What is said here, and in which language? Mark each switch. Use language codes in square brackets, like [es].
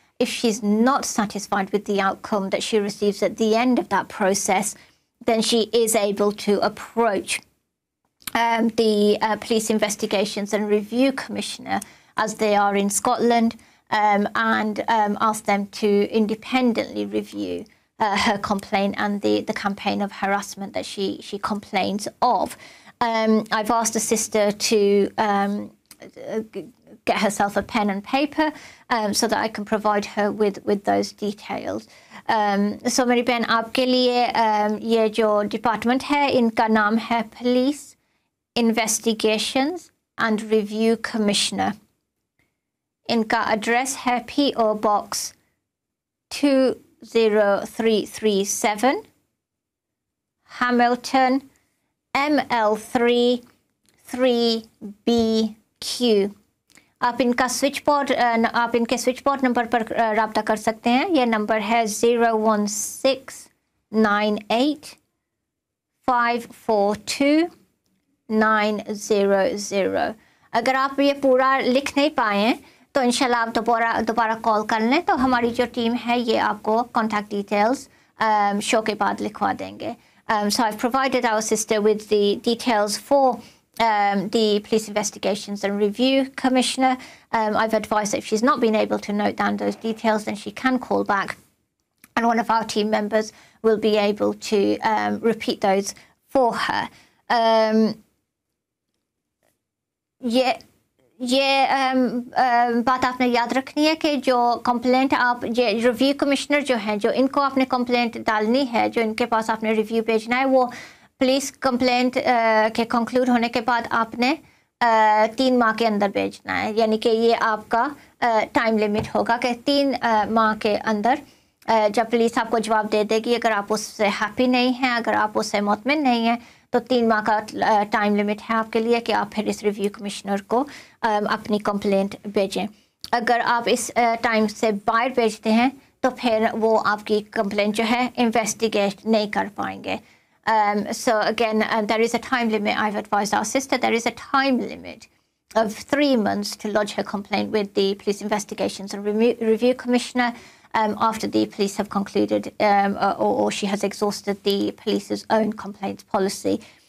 [en] If she's not satisfied with the outcome that she receives at the end of that process, then she is able to approach the Police Investigations and Review Commissioner, as they are in Scotland, and ask them to independently review her complaint and the campaign of harassment that she complains of. I've asked the sister to get herself a pen and paper so that I can provide her with those details. [hi] So मेरी बहन, आपके लिए ये जो department है इनका नाम है Police Investigations and Review Commissioner. इनका एड्रेस है PO Box 20337 Hamilton ML3 3BQ। आप इनका स्विच बोर्ड, आप इनके स्विच बोर्ड नंबर पर राब्ता कर सकते हैं। यह नंबर है 01698542900। अगर आप ये पूरा लिख नहीं पाए तो इंशाल्लाह आप दोबारा कॉल कर लें, तो हमारी जो टीम है ये आपको कॉन्टैक्ट डिटेल्स शो के बाद लिखवा देंगे। [en] So I've provided our sister with the details for the Police Investigations and Review Commissioner. I've advised that if she's not been able to note down those details, then she can call back, and one of our team members will be able to repeat those for her. [hi] ये बात आपने याद रखनी है कि जो complaint आप ये रिव्यू कमिश्नर जो हैं, जो इनको आपने कंप्लेंट डालनी है, जो इनके पास आपने रिव्यू भेजना है, वो पुलिस कंप्लेंट के कंक्लूड होने के बाद आपने 3 माह के अंदर भेजना है। यानी कि ये आपका टाइम लिमिट होगा कि 3 माह के अंदर जब पुलिस आपको जवाब दे देगी, अगर आप उससे हैप्पी नहीं हैं, अगर आप उससे मुतमिन नहीं हैं, तो 3 माह का टाइम लिमिट है आपके लिए कि आप फिर इस रिव्यू कमिश्नर को अपनी कंप्लेंट भेजें। अगर आप इस टाइम से बाहर भेजते हैं तो फिर वो आपकी कंप्लेंट जो है इन्वेस्टिगेट नहीं कर पाएंगे। [en] So again, there is a time limit. I've advised our sister there is a time limit of 3 months to lodge her complaint with the Police Investigations and Review Commissioner after the police have concluded or she has exhausted the police's own complaints policy.